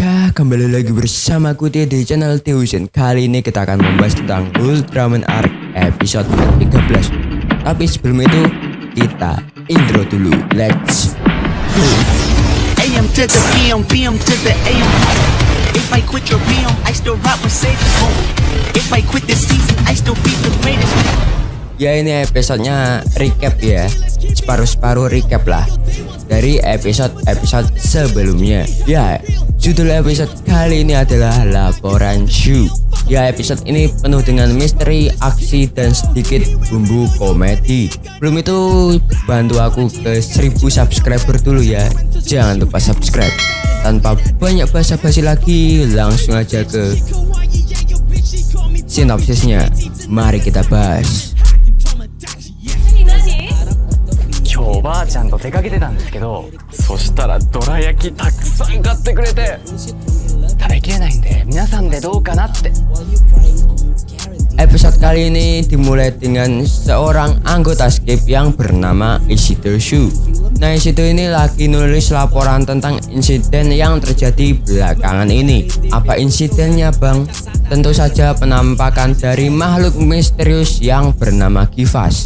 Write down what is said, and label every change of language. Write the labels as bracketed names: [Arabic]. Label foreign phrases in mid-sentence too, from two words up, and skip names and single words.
[Indonesian] kembali lagi bersama Kuti di channel Teusen. Kali ini kita akan membahas tentang Ultraman Arc episode 13. Tapi sebelum itu, kita intro dulu. [English] Let's go. AM to the PM, PM to the AM. If I quit your PM, I still rock Mercedes. If I quit this season, I still be the greatest. [Indonesian] Ya, ini episodenya recap ya, separuh-separuh recap lah dari episode sebelumnya. Ya, judul episode kali ini adalah Laporan Shu. Ya, episode ini penuh dengan misteri, aksi, dan sedikit bumbu komedi. Belum itu, bantu aku ke 1000 subscriber dulu ya. Jangan lupa subscribe. Tanpa banyak basa-basi lagi, langsung aja ke sinopsisnya. Mari kita bahas. [Japanese] 今日おばあちゃんと出かけてたんですけど、そしたらどら焼きたくさん買ってくれて、食べきれないんで皆さんでどうかなって。 [Indonesian] Episode kali ini dimulai dengan seorang anggota skip yang bernama Ishido Shu. Nah, Ishido ini lagi nulis laporan tentang insiden yang terjadi belakangan ini. Apa insidennya, Bang? Tentu saja penampakan dari makhluk misterius yang bernama Kivas.